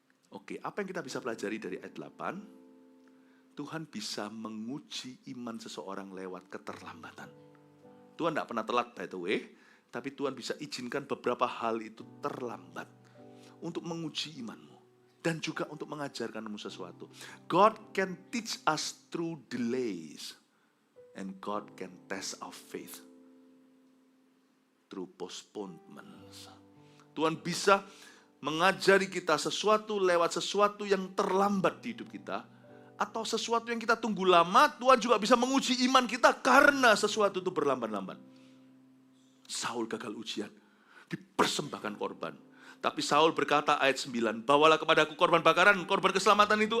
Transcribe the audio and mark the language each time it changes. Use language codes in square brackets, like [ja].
[id] Oke, apa yang kita bisa pelajari dari ayat 8? Tuhan bisa menguji iman seseorang lewat keterlambatan. Tuhan tidak pernah telat, [en] by the way. [id] Tapi Tuhan bisa izinkan beberapa hal itu terlambat untuk menguji imanmu dan juga untuk mengajarkanmu sesuatu. [en] God can teach us through delays and God can test our faith through postponements. [id] Tuhan bisa mengajari kita sesuatu lewat sesuatu yang terlambat di hidup kita, atau sesuatu yang kita tunggu lama. Tuhan juga bisa menguji iman kita karena sesuatu itu berlambat-lambat. Saul gagal ujian, dipersembahkan korban. Tapi Saul berkata ayat 9, bawalah kepadaku korban bakaran, korban keselamatan itu.